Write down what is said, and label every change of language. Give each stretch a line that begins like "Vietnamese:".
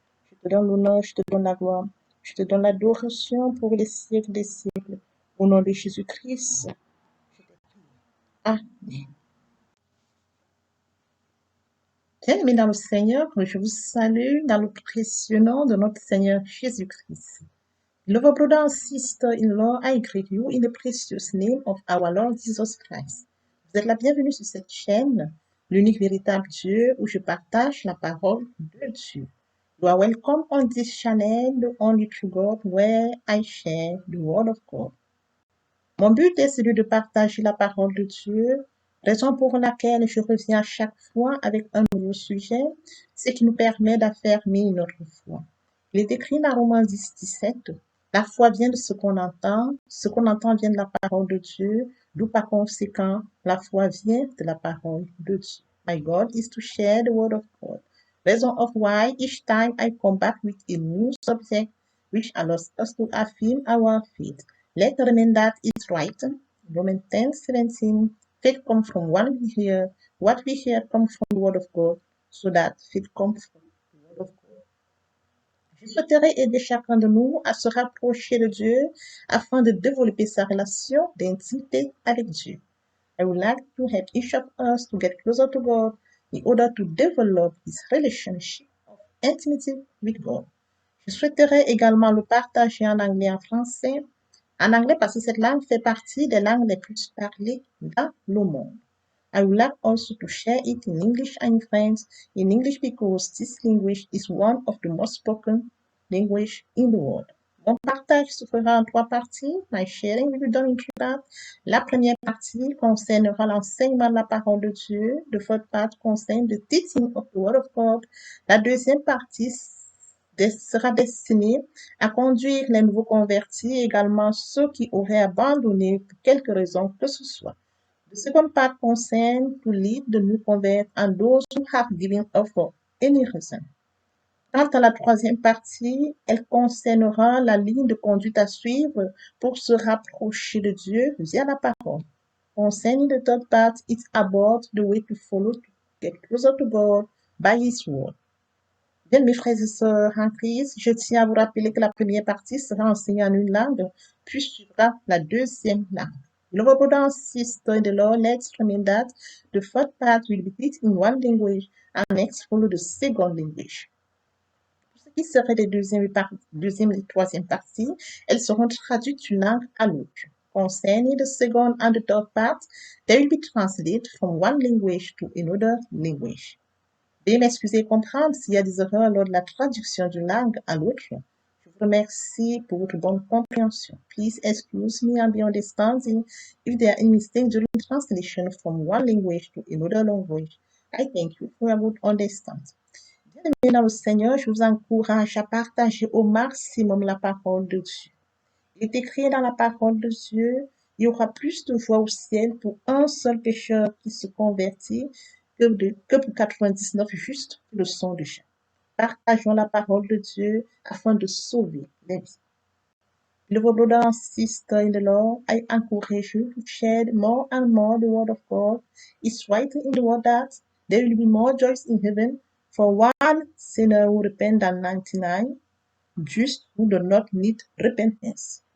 French: Je te donne l'honneur, je te donne la gloire, je te donne l'adoration pour les siècles des siècles. Au nom de Jésus-Christ, je te prie. Amen. Bien-aimés dans le Seigneur, je vous salue dans le précieux nom de notre Seigneur Jésus-Christ.
English: Beloved brother and sister-in-law, I greet you in the precious name of our Lord Jesus Christ.
French: Vous êtes la bienvenue sur cette chaîne, l'unique véritable Dieu, où je partage la parole de Dieu.
English: You are welcome on this channel, the only true God, where I share the word of God.
French: Mon but est celui de partager la parole de Dieu, raison pour laquelle je reviens à chaque fois avec un nouveau sujet, ce qui nous permet d'affermir notre foi. Il est écrit dans Romains 10, 17, la foi vient de ce qu'on entend vient de la parole de Dieu, d'où par conséquent, la foi vient de la parole de Dieu.
English: My goal is to share the word of God. Reason of why each time I come back with a new subject which allows us to affirm our faith. Let's remember that it's right. Romans 10:17. Faith comes from what we hear. What we hear comes from the word of God. So that faith comes from the word of God.
French: Je souhaiterais aider chacun de nous à se rapprocher de Dieu afin de développer sa relation d'intimité avec Dieu.
English: I would like to help each of us to get closer to God in order to develop this relationship of intimacy with God.
French: Je souhaiterais également le partager en anglais et en français. En anglais parce que cette langue fait partie des langues les plus parlées dans le monde.
English: I would like also to share it in English and French. In English because this language is one of the most spoken language in the world.
French: Mon partage se fera en trois parties.
English: My sharing will be done in three parts.
French: La première partie concernera l'enseignement de la parole de Dieu.
English: The first part concerne the teaching of the word of God.
French: La deuxième partie sera destinée à conduire les nouveaux convertis et également ceux qui auraient abandonné pour quelque raison que ce soit.
English: The second part concerne to lead the new converts and those who have given up for any reason.
French: Quant à la troisième partie, elle concernera la ligne de conduite à suivre pour se rapprocher de Dieu via la parole.
English: Concerning the third part, it's about the way to follow to get closer to God by His word.
French: Bien, mes frères et sœurs en Christ, je tiens à vous rappeler que la première partie sera enseignée en une langue, puis suivra la deuxième langue.
English: Beloved brother and sister in the Lord, let's remember that the first part will be taught in one language and next follow the second language.
French: Pour ce qui serait des deuxième et troisième parties, elles seront traduites d'une langue à l'autre.
English: Concerning the second and the third part, they will be translated from one language to another language.
French: Veuillez m'excuser et comprendre s'il y a des erreurs lors de la traduction d'une langue à l'autre. Je vous remercie pour votre bonne compréhension.
English: Please excuse me and be understanding if there are any mistakes during translation from one language to another language. I thank you for a good understanding.
French: Bien-aimés dans le Seigneur, je vous encourage à partager au maximum la parole de Dieu. Il est écrit dans la parole de Dieu, il y aura plus de voix au ciel pour un seul pécheur qui se convertit que pour 99 justes qui le sont déjà. Partageons la parole de Dieu afin de sauver les vies.
English: Beloved brother and sister in the Lord, I encourage you to share more and more the word of God. It's written in the word that there will be more joys in heaven for one sinner who repent than 99 just who do not need repentance.